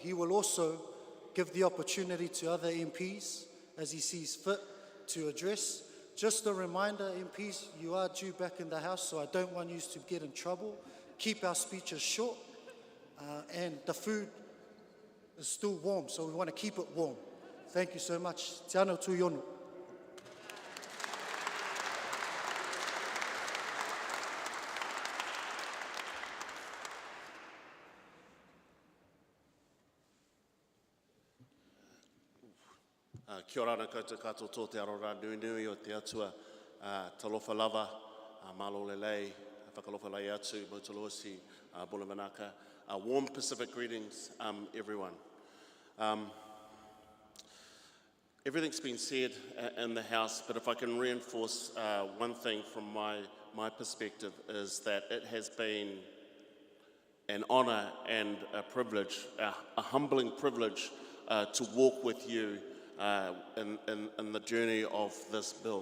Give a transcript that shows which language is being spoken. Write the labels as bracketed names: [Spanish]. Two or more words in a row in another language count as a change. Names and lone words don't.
[English] He will also give the opportunity to other MPs as he sees fit to address. Just a reminder, MPs, you are due back in the House, so I don't want you to get in trouble. Keep our speeches short, and the food is still warm, so we want to keep it warm. Thank you so much. Teanau Tuiono. [Māori] Kia ora na koutou katoa tō te arora nui o te atua [Samoan] talofa lava, [Tongan] malo lelei, [Niuean] whakalofa lai atu, [Māori] Motolosi, [Fijian] Bula Manaka. [English] Warm Pacific greetings, everyone. Everything's been said in the House, but if I can reinforce one thing from my perspective is that it has been an honour and a privilege, a humbling privilege to walk with you in the journey of this bill.